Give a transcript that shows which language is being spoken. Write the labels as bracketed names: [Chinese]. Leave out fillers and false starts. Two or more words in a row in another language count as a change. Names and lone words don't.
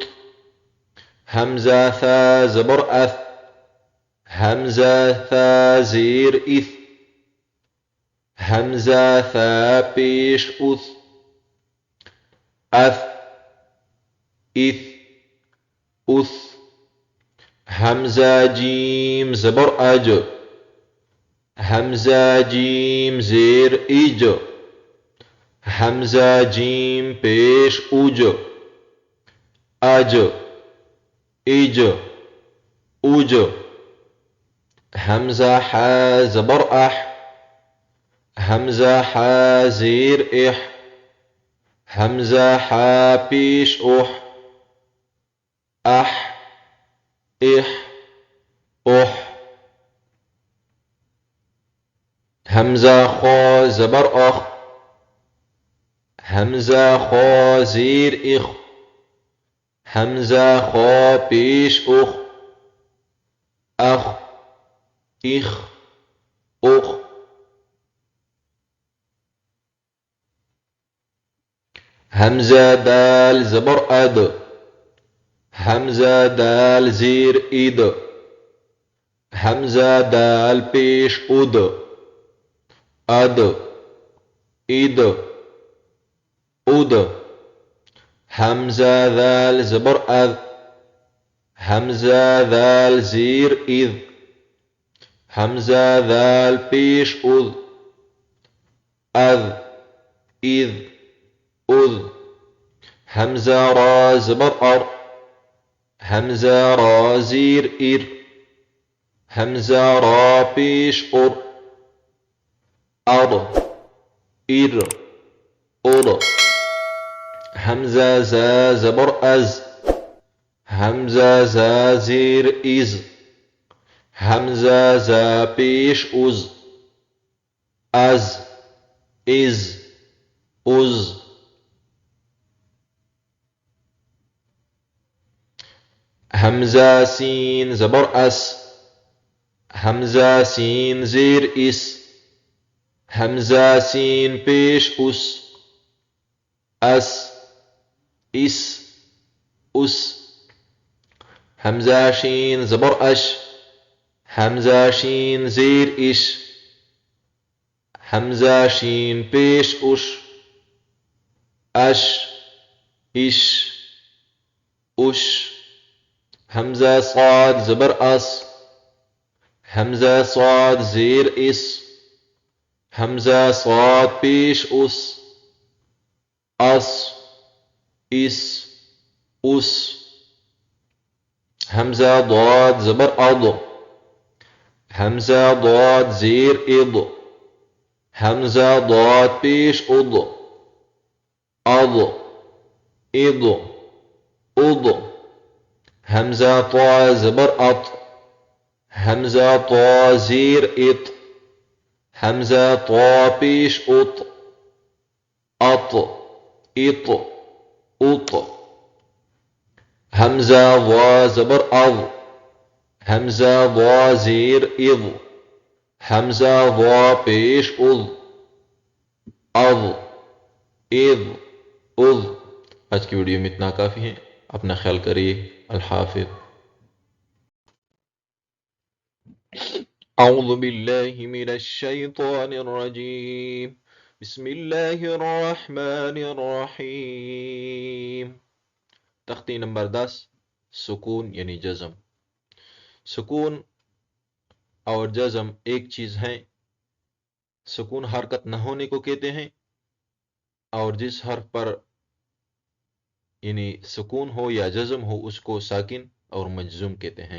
[Urdu] حمزہ ثا زبر اث، حمزہ ثا زیر اث۔ حمزہ ثا پیش اث، اث، اث، اث۔ حمزہ جیم زبر اج، حمزہ جیم زیر اج۔ حمزہ جیم پیش اج، اج، اج، اج۔ حمزہ حا زبر اح، حمزہ حا زیر اح۔ حمزہ حا پیش اح، اح، اح، اح۔ حمزہ خا زبر اخ، حمزہ خا زیر اخ۔ حمزہ خا پیش اخ، اخ، اخ، اخ۔ حمزہ دال زبر اد، حمزہ دال زیر اد۔ حمزہ دال پیش اد، اد، اد، اد۔ حمزہ ذال زبر اذ، حمزہ ذال زیر اذ۔ حمزہ ذال پیش اذ، اذ، اذ، اذ۔ حمزہ را زبر ار، حمزہ را زیر ار۔ حمزہ را پیش ار، ار، ار، ار۔ حمزہ زا زبر از، حمزہ زا زیر از۔ حمزہ زا پیش از، از، از، از۔ حمزہ سین زبر اس، حمزہ سین زیر اس۔ حمزہ سین پیش اس، اس، اس، اس۔ حمزہ شین زبر اش، حمزہ شین زیر اش۔ حمزہ شین پیش اش، اش، اش، اش۔ حمزہ صاد زبر اس، حمزہ صاد زیر اس۔ حمزہ صاد پیش اس، اس، اس، اس۔ حمزہ ضاد زبر اض، حمزہ ضاد زیر اض۔ حمزہ ضاد پیش اض، اض، اض، اض۔ حمزہ طا زبر اط، حمزہ طا زیر اط۔ حمزہ طا پیش اط، اط، اط، اط۔ حمزہ ضا زبر اض، حمزہ ضا زیر اض۔ حمزہ ضا پیش اض، اض، اض، اض۔ آج کی ویڈیو میں اتنا کافی ہے، اپنا خیال کریے، الحافظ۔ [Arabic] اعوذ باللہ من الشیطان الرجیم، بسم اللہ الرحمن الرحیم۔ [Urdu] تختی نمبر 10، سکون یعنی جزم۔ سکون اور جزم ایک چیز ہے۔ سکون حرکت نہ ہونے کو کہتے ہیں، اور جس حرف پر یعنی سکون ہو یا جزم ہو اس کو ساکن اور مجزوم کہتے ہیں۔